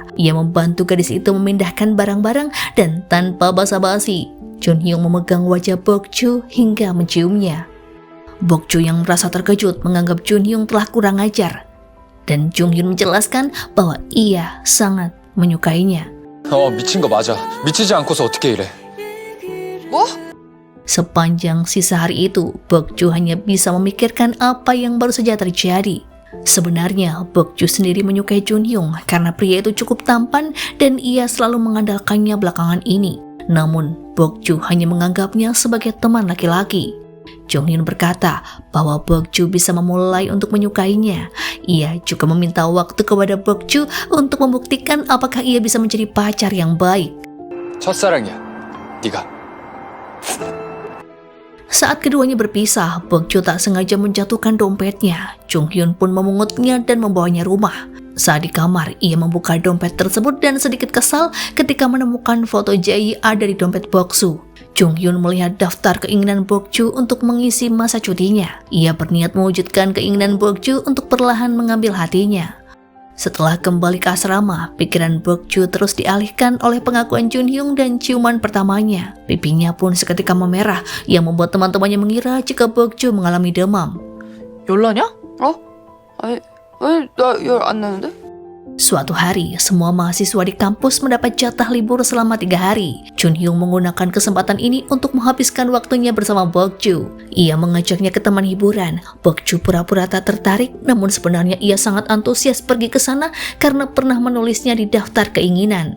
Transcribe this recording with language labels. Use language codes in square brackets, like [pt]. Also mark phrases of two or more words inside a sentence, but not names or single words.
[id] Ia membantu gadis itu memindahkan barang-barang dan tanpa basa-basi, Jun Hyung memegang wajah Bokju hingga menciumnya. Bokju yang merasa terkejut menganggap Jun Hyung telah kurang ajar, dan Jun Hyung menjelaskan bahwa ia sangat menyukainya. [ko] 미친 거 맞아. 미치지 않고서 어떻게 이래. 뭐? [id] Sepanjang sisa hari itu, Bokju hanya bisa memikirkan apa yang baru saja terjadi. Sebenarnya, Bokju sendiri menyukai Jun Hyung karena pria itu cukup tampan dan ia selalu mengandalkannya belakangan ini. Namun, Bokju hanya menganggapnya sebagai teman laki-laki. Jong Hyun berkata bahwa Bokju bisa memulai untuk menyukainya. Ia juga meminta waktu kepada Bokju untuk membuktikan apakah ia bisa menjadi pacar yang baik. [ko] 첫사랑이야. 네가. [id] Saat keduanya berpisah, Bokju tak sengaja menjatuhkan dompetnya. Jung Hyun pun memungutnya dan membawanya rumah. Saat di kamar, ia membuka dompet tersebut dan sedikit kesal ketika menemukan foto Jae ada di dompet Boksu. Jung Hyun melihat daftar keinginan Bokju untuk mengisi masa cutinya. Ia berniat mewujudkan keinginan Bokju untuk perlahan mengambil hatinya. Setelah kembali ke asrama, pikiran Bokju terus dialihkan oleh pengakuan Jun Hyung dan ciuman pertamanya. Pipinya pun seketika memerah, yang membuat teman-temannya mengira jika Bokju mengalami demam. [ko] 열나냐? 아니, 왜 나 열 안 나는데? [id] Suatu hari, semua mahasiswa di kampus mendapat jatah libur selama 3 hari. Jun Hyung menggunakan kesempatan ini untuk menghabiskan waktunya bersama Bokju. Ia mengajaknya ke taman hiburan. Bokju pura-pura tak tertarik, namun sebenarnya ia sangat antusias pergi ke sana karena pernah menulisnya di daftar keinginan.